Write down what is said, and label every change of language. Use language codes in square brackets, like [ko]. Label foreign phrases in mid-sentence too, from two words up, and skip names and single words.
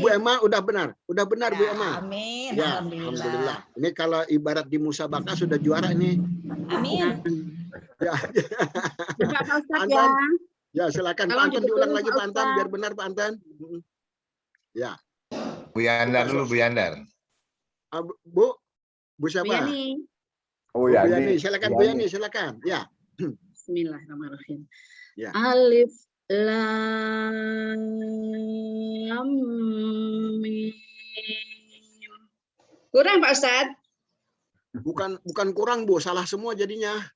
[id] Bu Emma udah benar. Udah benar Bu Ya, Emma. amin. Ya, alhamdulillah. Ini kalau ibarat di musabaqah sudah juara ini. Amin. Ya. Coba Pak Ustadz Anton. ya. Ya, silakan Tolong Pak Anton diulang dibetul, lagi Pak Pak Anton Ustadz. biar benar Pak Anton. Ya. Bu Yandar dulu, Bu Yandar. Bu Bu siapa? Yani. Oh Bu ya, Yani, silakan Bu Yani, silakan. Ya. [ar] بسم الله الرحمن الرحيم. [id] Ya. [ar] ألف لام ميم. [id] Kurang Pak Ustadz. Bukan kurang Bu, salah semua jadinya.